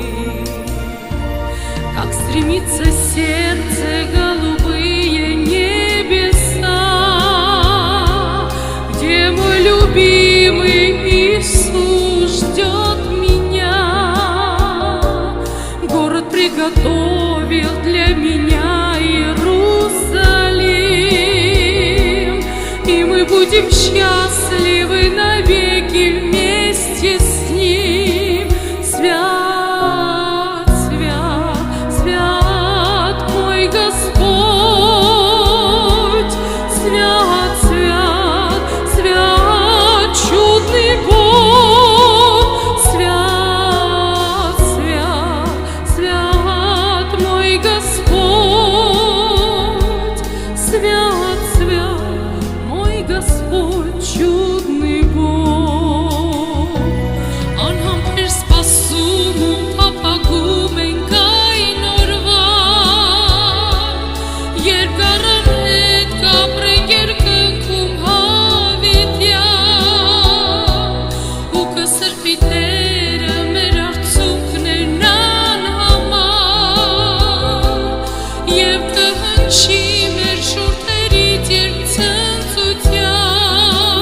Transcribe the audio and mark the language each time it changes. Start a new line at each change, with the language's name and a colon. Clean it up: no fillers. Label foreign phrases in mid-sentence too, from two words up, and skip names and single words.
Russian: Как стремится сердце голубые небеса, где мой любимый Иисус ждет меня. Город приготовил для меня Иерусалим, и мы будем счастливы навеки вместе с Ним. Свят, свят, свят мой Господь, свят, свят, свят чудный Бог, свят, свят, свят мой Господь, свят, свят мой Господь, чудный Бог.
Armenian: Անհամբեր սպասում ու փափագում ենք այն օրվան, երբ առան հետ կապրենք երկնքում հավիտյան, ու կսրբի Տերը մեր արցունքներն անհամար, և կհնչի մեր շուրթերից երկցնծության.